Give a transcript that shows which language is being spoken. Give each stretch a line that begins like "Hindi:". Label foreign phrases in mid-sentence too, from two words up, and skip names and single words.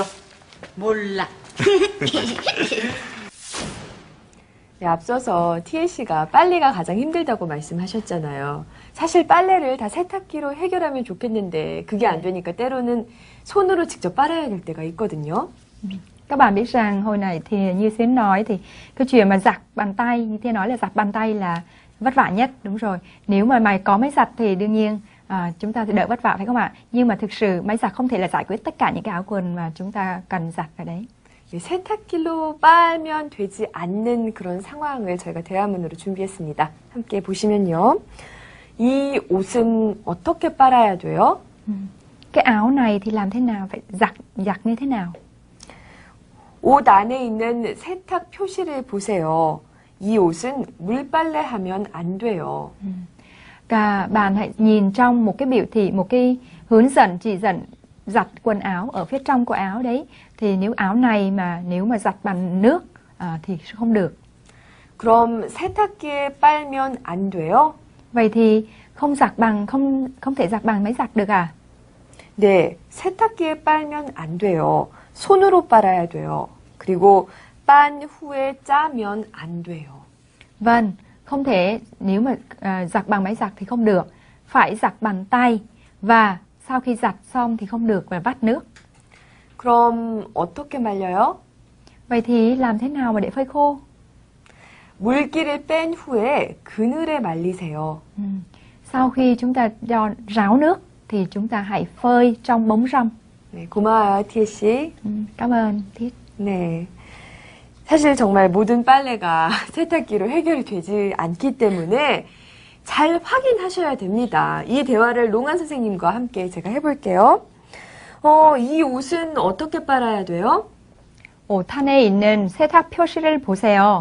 Korean: 몰라. 네, 앞서서 티에 씨가 빨래가 가장 힘들다고 말씀하셨잖아요. 사실 빨래를 다 세탁기로 해결하면 좋겠는데 그게 안 되니까 때로는 손으로 직접 빨아야 될 때가 있거든요.
Vietnamese: Các bạn biết rằng hồi nãy thì như Xuyến nói thì cái chuyện mà giặt bàn tay, như Thiên nói là giặt bàn tay là vất vả nhất, đúng rồi. Nếu mà mày có máy giặt thì đương nhiên chúng ta sẽ đỡ vất vả phải không ạ? Nhưng mà thực sự máy giặt không thể là giải quyết tất cả những cái áo quần mà chúng ta cần giặt ở đấy.
Korean: 세탁기로 빨면 되지 않는 그런 상황을 저희가 대화문으로 준비했습니다. 함께 보시면요. 이 옷은 어떻게 빨아야 돼요?
Vietnamese: Cái áo này thì làm thế nào? Phải giặt như thế nào?
Korean: 옷 안에 있는 세탁 표시를 보세요. 이 옷은 물빨래하면 안 돼요.
Vietnamese: Cả bạn hãy nhìn trong một cái biểu thị, một cái hướng dẫn chỉ dẫn giặt quần áo ở phía trong của áo đấy. Thì nếu áo này mà nếu mà giặt bằng nước thì không được.
Korean: 그럼 세탁기에 빨면 안 돼요?
Vietnamese: Vậy thì không thể giặt bằng máy giặt được à?
Korean: 네, 세탁기에 빨면 안 돼요. 손으로 빨아야 돼요. 그리고 빤 후에 짜면 안 돼요.
Vietnamese: Vâng, không thể nếu mà giặt bằng máy giặt thì không được. Phải giặt bằng tay và sau khi giặt xong thì không được và vắt nước.
Korean: 그럼 어떻게 말려요?
Vietnamese: Vậy thì làm thế nào mà để phơi khô?
Korean: 물기를 뺀 후에 그늘에 말리세요.
Vietnamese: Sau khi chúng ta cho ráo nước thì chúng ta hãy phơi trong bóng râm.
Korean: 네, 고마워요, 티에 씨.
Vietnamese: Cảm ơn Thiết.
Korean: 네. 사실 정말 모든 빨래가 세탁기로 해결이 되지 않기 때문에 잘 확인하셔야 됩니다. 이 대화를 롱한 선생님과 함께 제가 해볼게요. 이 옷은 어떻게 빨아야 돼요? 옷안에 있는 세탁 표시를 보세요.